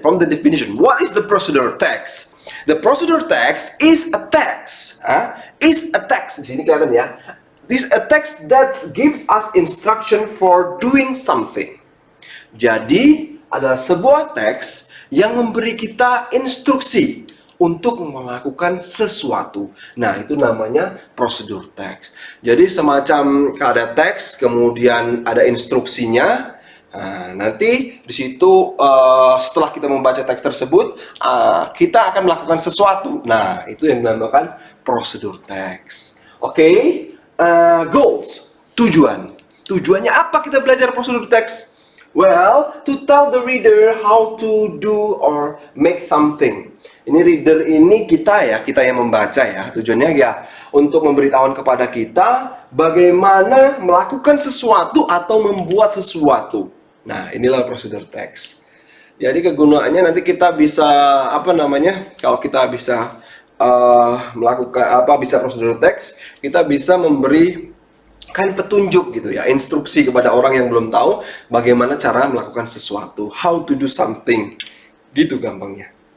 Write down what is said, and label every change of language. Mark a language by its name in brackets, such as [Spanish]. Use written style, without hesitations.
[English] From the definition, what is the procedure text? The procedure text is a text. Is a text. [Indonesian] Di sini kelihatan ya. [English] This is a text that gives us instruction for doing something. [Indonesian] Jadi adalah sebuah teks yang memberi kita instruksi untuk melakukan sesuatu. Nah, itu namanya prosedur teks. Jadi semacam ada teks, kemudian ada instruksinya. Nah, nanti di situ setelah kita membaca teks tersebut, kita akan melakukan sesuatu. Nah, itu yang dinamakan prosedur teks. Oke? Goals, tujuannya apa kita belajar prosedur teks? [English] Well, to tell the reader how to do or make something. [Indonesian] Ini reader ini kita yang membaca ya. Tujuannya ya untuk memberitahuan kepada kita bagaimana melakukan sesuatu atau membuat sesuatu. Nah, inilah prosedur teks. Jadi kegunaannya nanti kita bisa kalau kita bisa melakukan bisa prosedur teks, kita bisa memberi petunjuk gitu ya, instruksi kepada orang yang belum tahu bagaimana cara melakukan sesuatu, [English] how to do something, [Indonesian] gitu gampangnya.